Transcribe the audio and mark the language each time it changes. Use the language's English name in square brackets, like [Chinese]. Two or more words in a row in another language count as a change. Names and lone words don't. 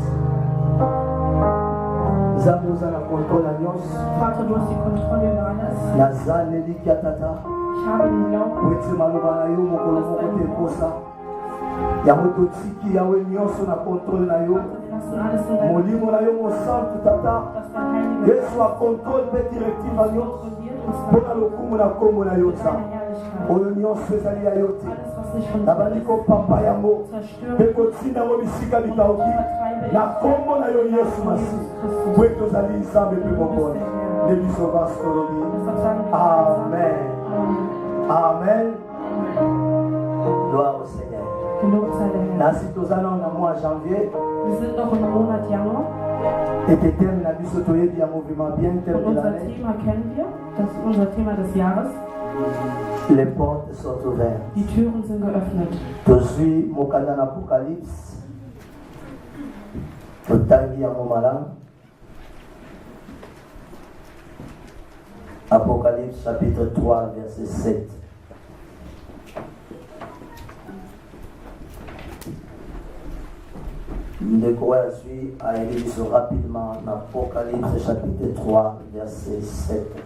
[German] Vater, du hast die Kontrolle über alles. Ich habe den Glauben, [Lingala] molimo na yo mosantu tata Yesu akontrole mpe directive ya nyonso mpona lokumu na kombo na yo nzambe oyo nyonso ezali ya yo te nabandi kopapa yango mpe kotinda yango bisika bikauki na kombo na yo Yesu masihi bwe tozali nzambe mpe mokolo nde biso basi tolobi amen amen. [French] Gloire au Seigneur. [Lingala] Nasi tozana na [French] mois janvier. [German] Wir sind noch im Monat Januar. [French] Et le thème [Lingala] na biso toyebi yango [French] vraiment bien thème de [German] Unser [French] l'année. [German] Thema kennen wir. Das ist unser Thema des Jahres. [French] Les portes sont ouvertes. [German] Die Türen sind geöffnet. [Lingala] Tozwi mokanda na Apocalypse. Totangi yango malamu. [French] Apocalypse chapitre 3 verset 7. Le courrier suit a écrit rapidement dans Apocalypse chapitre 3 verset 7.